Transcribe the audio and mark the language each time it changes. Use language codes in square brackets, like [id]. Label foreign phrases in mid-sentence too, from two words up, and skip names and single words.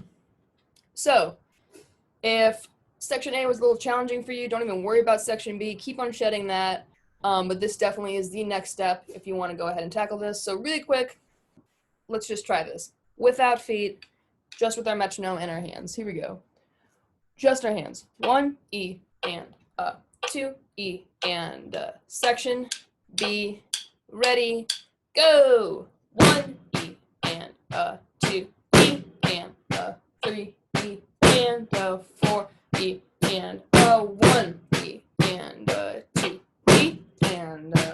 [en] So if section A was a little challenging for you, don't even worry about section B. Keep on shedding that. But this definitely is the next step if you want to go ahead and tackle this. So really quick, let's just try this. Without feet, just with our metronome and our hands. Here we go. Just our hands. 1 E and 2 E and section B. Ready, go. 1 E and 2 E and 3 E and 4 E and 1 E and 2 E and